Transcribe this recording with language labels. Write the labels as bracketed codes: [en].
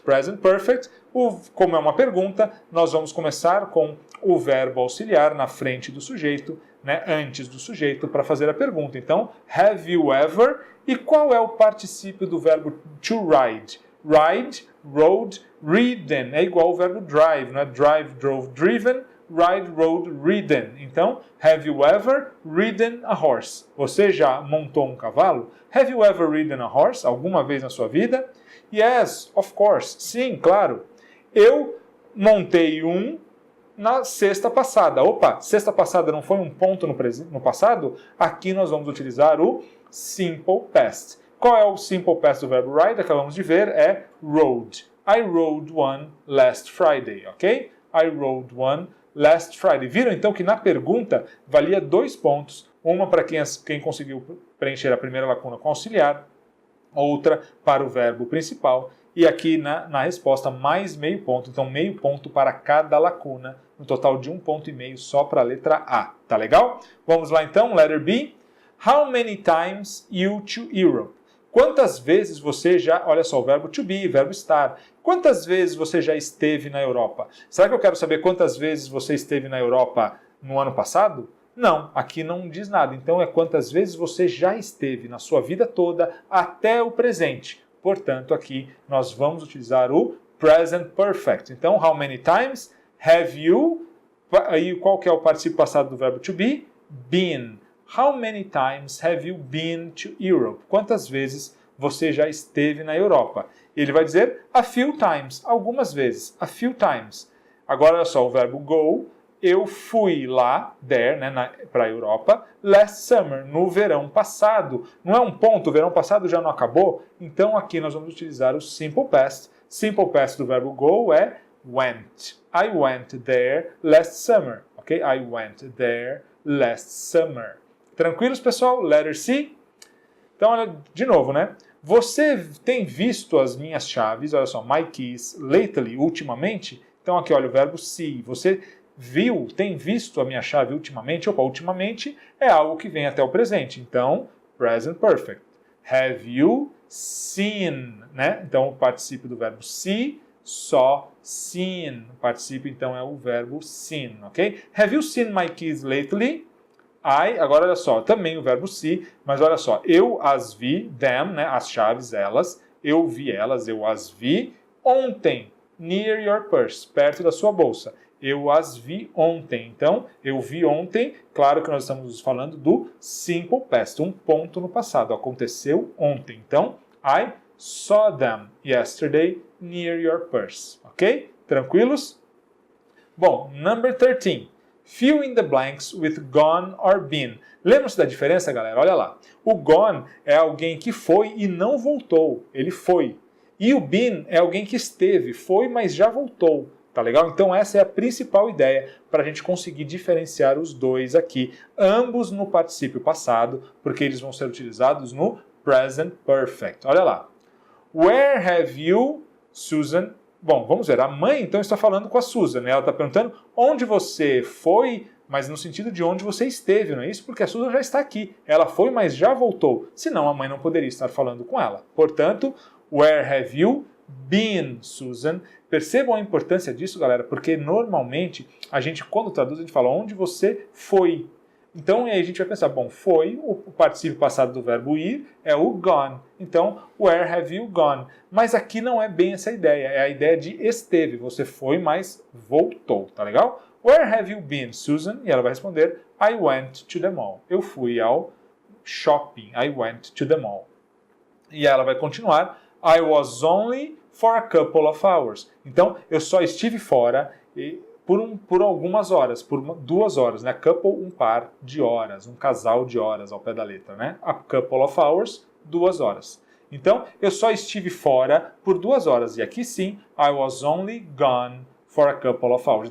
[pt] Present Perfect, como é uma pergunta, nós vamos começar com o verbo auxiliar na frente do sujeito, né, antes do sujeito, para fazer a pergunta. Então, [en] have you ever? [pt] E qual é o particípio do verbo to ride? [en] Ride, rode, ridden. [pt] É igual ao verbo drive, não é? [en] Drive, drove, driven. Ride, rode, ridden. Então, have you ever ridden a horse? [pt] Você já montou um cavalo? [en] Have you ever ridden a horse? [pt] Alguma vez na sua vida? [en] Yes, of course. [pt] Sim, claro. Eu montei um na sexta passada. Opa, sexta passada não foi um ponto no passado? Aqui nós vamos utilizar o simple past. Qual é o simple past do verbo ride? Acabamos de ver, é rode. [en] I rode one last Friday, ok? I rode one last Friday. [pt] Viram então que na pergunta valia 2 pontos. Uma para quem conseguiu preencher a primeira lacuna com auxiliar, outra para o verbo principal. E aqui na resposta mais meio ponto. Então meio ponto para cada lacuna. Um total de 1,5 ponto só para a letra A. Tá legal? Vamos lá então, letter B. [en] How many times you to Europe? [pt] Quantas vezes você já... Olha só, o verbo to be, verbo estar. Quantas vezes você já esteve na Europa? Será que eu quero saber quantas vezes você esteve na Europa no ano passado? Não, aqui não diz nada. Então é quantas vezes você já esteve na sua vida toda até o presente. Portanto, aqui nós vamos utilizar o present perfect. [en] Então, how many times have you... [pt] Aí qual que é o particípio passado do verbo to be? [en] Been. How many times have you been to Europe? [pt] Quantas vezes você já esteve na Europa? Ele vai dizer [en] a few times, [pt] algumas vezes, a few times. Agora, olha só, o verbo go, eu fui lá, there, né, para a Europa, [en] last summer, [pt] no verão passado. Não é um ponto, o verão passado já não acabou? Então, aqui nós vamos utilizar o simple past. Simple past do verbo go é went. [en] I went there last summer, ok? I went there last summer. [pt] Tranquilos, pessoal? Letter C. Então, olha, de novo, né? Você tem visto as minhas chaves, olha só, [en] my keys, [pt] lately, ultimamente? Então, aqui, olha, o verbo see. Você viu, tem visto a minha chave ultimamente? Opa, ultimamente é algo que vem até o presente. Então, present perfect. [en] Have you seen, [pt] né? Então, o particípio do verbo see, só, seen. O particípio, então, é o verbo seen, ok? [en] Have you seen my keys lately? [pt] Agora olha só, também o verbo see, mas olha só, eu as vi, them, né, as chaves, elas, eu vi elas, eu as vi ontem, [en] near your purse, [pt] perto da sua bolsa. Eu as vi ontem. Então, eu vi ontem, claro que nós estamos falando do simple past, um ponto no passado, aconteceu ontem. [en] Então, I saw them yesterday near your purse, ok? [pt] Tranquilos? Bom, number 13. [en] Fill in the blanks with gone or been. [pt] Lembra-se da diferença, galera? Olha lá. O gone é alguém que foi e não voltou. Ele foi. E o been é alguém que esteve, foi, mas já voltou. Tá legal? Então essa é a principal ideia para a gente conseguir diferenciar os dois aqui. Ambos no particípio passado, porque eles vão ser utilizados no present perfect. Olha lá. [en] Where have you, [pt] Susan... Bom, vamos ver. A mãe, então, está falando com a Susan. Né? Ela está perguntando onde você foi, mas no sentido de onde você esteve, não é isso? Porque a Susan já está aqui. Ela foi, mas já voltou. Senão, a mãe não poderia estar falando com ela. [en] Portanto, where have you been, Susan? [pt] Percebam a importância disso, galera, porque normalmente, a gente, quando traduz, a gente fala onde você foi. Então, aí a gente vai pensar, bom, foi, o particípio passado do verbo ir é o gone. [en] Então, where have you gone? [pt] Mas aqui não é bem essa ideia, é a ideia de esteve. Você foi, mas voltou, tá legal? [en] Where have you been, Susan? [pt] E ela vai responder, [en] I went to the mall. [pt] Eu fui ao shopping, [en] I went to the mall. E ela vai continuar, I was only for a couple of hours. [pt] Então, eu só estive fora por algumas horas, por 2 horas, né? Couple, um par de horas, um casal de horas ao pé da letra, né? [en] A couple of hours, [pt] 2 horas. Então, eu só estive fora por 2 horas. E aqui sim, [en] I was only gone for a couple of hours.